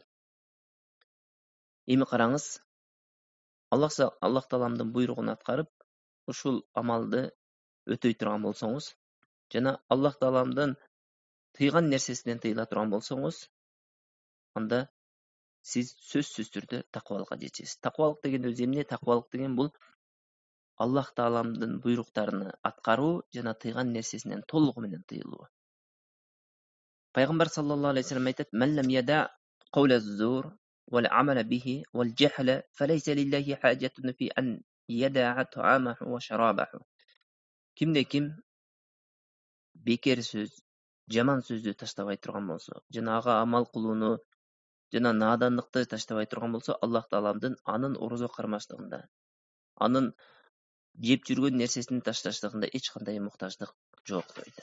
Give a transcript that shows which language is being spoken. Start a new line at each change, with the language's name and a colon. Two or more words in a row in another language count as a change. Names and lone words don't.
Kyrgyz: Эми караңыз, Аллах Тааламдын буйругун аткарып, ушул амалды өтөй турган болсоңуз, жана Аллах Тааламдын тыйган нерсесинен тыйыла турган болсоңуз, анда сиз сөзсүз түрдө таквалыкка жетесиз. Таквалык деген өзү эмне? Таквалык деген бул Аллах Тааламдын буйруктарыны аткаруу жана тыйган нерсесинен толугу менен тыйылуу.
Arabic: Пайгамбар صلى الله عليه وسلم айтат: "من لم يدع قول الزور والعمل به والجهل فليس لله حاجة في أن يدع طعامه وشرابه."
Kyrgyz: Кимде ким бекер сөз, жаман сөздү таштабай турган болсо, жана ага амал кылууну жана надандыкты таштабай турган болсо, Аллах Тааламдын анын орозо кармаштыгында, анын жеп жүргөн нерсесин ташташтыгында эч кандай муктаждык жок дейт.